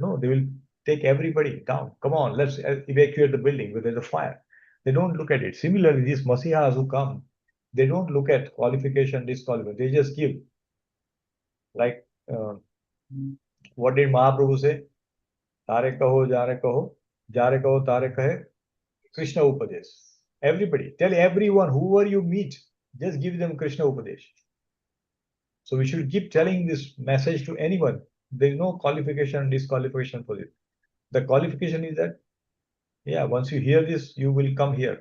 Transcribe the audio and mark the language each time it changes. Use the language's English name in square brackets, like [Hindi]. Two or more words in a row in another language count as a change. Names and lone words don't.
[English] No, they will take everybody down. Come on, let's evacuate the building because there's a fire. They don't look at it. Similarly, these masihas who come, they don't look at qualification, disqualification. They just give. Like, what did Mahaprabhu say? [Bangla] তারে কহো যারে কহো যারে কহো তারে কহে কৃষ্ণ উপদেশ. [English] Everybody, tell everyone, whoever you meet, just give them [Bangla] কৃষ্ণ উপদেশ. [English] So we should keep telling this message to anyone. There is no qualification, disqualification for it. The qualification is that, yeah, once you hear this, you will come here.